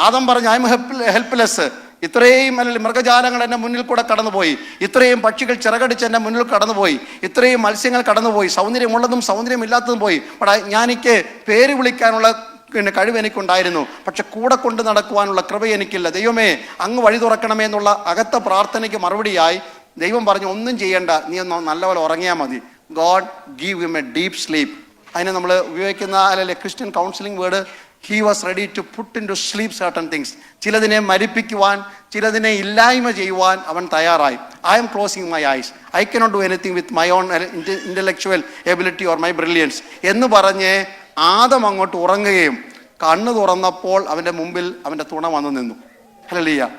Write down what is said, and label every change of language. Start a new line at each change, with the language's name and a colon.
Malayalam: ആദം പറഞ്ഞു
English: I am helpless.
Malayalam: ഇത്രയും അല്ലെങ്കിൽ മൃഗജാലങ്ങൾ എൻ്റെ മുന്നിൽ കൂടെ കടന്നുപോയി, ഇത്രയും പക്ഷികൾ ചിറകടിച്ച് എൻ്റെ മുന്നിൽ കടന്നുപോയി, ഇത്രയും മത്സ്യങ്ങൾ കടന്നുപോയി, സൗന്ദര്യമുള്ളതും സൗന്ദര്യമില്ലാത്തതും പോയി. എനിക്ക് പേര് വിളിക്കാനുള്ള കഴിവ് എനിക്കുണ്ടായിരുന്നു, പക്ഷെ കൂടെ കൊണ്ട് നടക്കുവാനുള്ള കൃപ എനിക്കില്ല. ദൈവമേ അങ്ങ് വഴി തുറക്കണമേ എന്നുള്ള അകത്ത പ്രാർത്ഥനയ്ക്ക് മറുപടിയായി ദൈവം പറഞ്ഞു ഒന്നും ചെയ്യണ്ട, നീ ഒന്ന് നല്ലപോലെ ഉറങ്ങിയാൽ മതി.
English: God give him a deep sleep.
Malayalam: അതിന് നമ്മൾ ഉപയോഗിക്കുന്ന അല്ലെങ്കിൽ Christian counselling word
English: he was ready to put into sleep certain things.
Malayalam: ചിലതിനെ മരിപ്പിക്കുവാൻ, ചിലതിനെ ഇല്ലായ്മ ചെയ്യുവാൻ അവൻ തയ്യാറായി.
English: I am closing my eyes. I cannot do anything with my own intellectual ability or my brilliance
Malayalam: എന്ന് പറഞ്ഞ് ആദം അങ്ങോട്ട് ഉറങ്ങുകയും കണ്ണ് തുറന്നപ്പോൾ അവൻ്റെ മുമ്പിൽ അവൻ്റെ തുണ വന്നു നിന്നു. ഹല്ലേലൂയ.